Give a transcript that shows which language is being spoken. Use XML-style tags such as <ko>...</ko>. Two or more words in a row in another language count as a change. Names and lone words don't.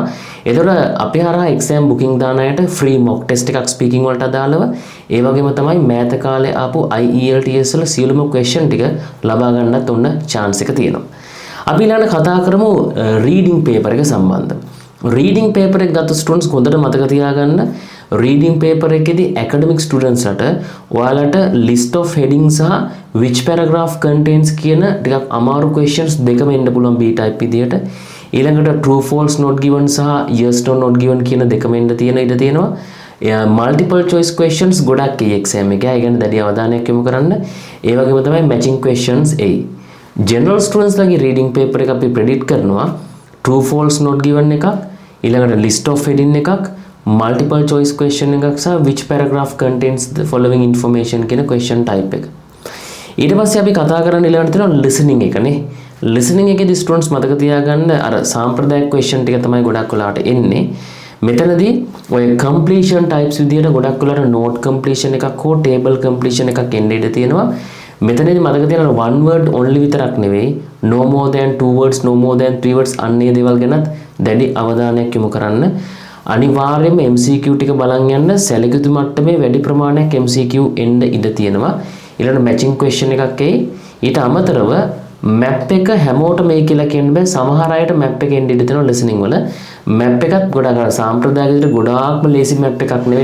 <si>ඒතකොට අපි හරහා</si> <en>exam booking</en> <si>දාන අයට</si> <en>free mock test</en> <si>එකක් ස්පීකින් වලට අදාළව, ඒ වගේම තමයි මෑත කාලේ ආපු IELTS වල සියලුම ක්වෙස්චන් ටික ලබා ගන්නත් ඔන්න chance එක තියෙනවා. අපි ඊළඟට කතා කරමු</si> <en>reading paper</en> <si>එක සම්බන්ධව.</si> <en>reading paper</en> <si>එක ගත්ත ස්ටුඩන්ට්ස් හොඳට මතක තියාගන්න.</si> <en>reading paper</en> <si>එකේදී</si> <en>academic students</en> <si>ඔයාලට</si> <en>list of headings</en> <si>සහ</si> <en>which paragraph contains</en> <si>කියන ටිකක් අමාරු questions දෙකම එන්න පුළුවන්</si> <en>B type</en> <si>විදියට. ඊළඟට</si> <en>true false not given</en> <si>සහ</si> <en>yes or not given</en> <si>කියන දෙකම එන්න තියෙන ඉඩ තියෙනවා.</si> <en>multiple choice questions</en> <si>ගොඩක් ඒ exam එකේ. ඒ කියන්නේ දැඩි අවධානයක් යොමු කරන්න. ඒ වගේම තමයි</si> <en>matching questions</en> <si>එයි.</si> <en>general students</en> <si>ලගේ</si> <en>reading paper</en> <si>එක අපි predict කරනවා</si> <en>true false not given</en> <si>එකක්, ඊළඟට</si> <en>list of heading</en> <si>එකක්,</si> <en>multiple choice question</en> <si>එකක් සහ</si> <en>which paragraph contains the following information</en> <si>කියන</si> <en>question type</en> <si>එක. ඊට පස්සේ අපි කතා කරන්න ඊළඟට තියෙනවා listening එකනේ. listening එකේදී students මතක තියාගන්න අර සාම්ප්‍රදායික question ටික තමයි ගොඩක් වෙලාවට එන්නේ. මෙතනදී ඔය</si> <en>completion types</en> <si>විදියට ගොඩක් වෙලාවට</si> <en>note completion</en> <si>එකක් හෝ</si> <en>table completion</en> <si>එකක් එන්න ඉඩ තියෙනවා. මෙතනදී මතක තියාගන්න</si> <en>one word only</en> <si>විතරක් නෙවෙයි,</si> <en>no more than 2 words, no more than 3 words</en> <si>අන්නේ දේවල් ගැනත් දැඩි අවධානයක් යොමු කරන්න. අනිවාර්යයෙන්ම MCQ ටික බලන් යන්න. සැලකියුතු මට්ටමේ වැඩි ප්‍රමාණයක් MCQ එන්න ඉඩ තියෙනවා. ඊළඟ</si> <en>matching question</en> <si>එකක් එයි. ඊට අමතරව මැප් එක හැමෝටම මේ කියලා කියන්න බෑ. සමහර අයට මැප් එක එන්න ඉඩ තියෙනවා ලිසනින් වල. මැප් එකත් ගොඩක් අර සාම්ප්‍රදායික විදිහට ගොඩාක්ම ලේසි මැප් එකක් නෙවෙයි.</si>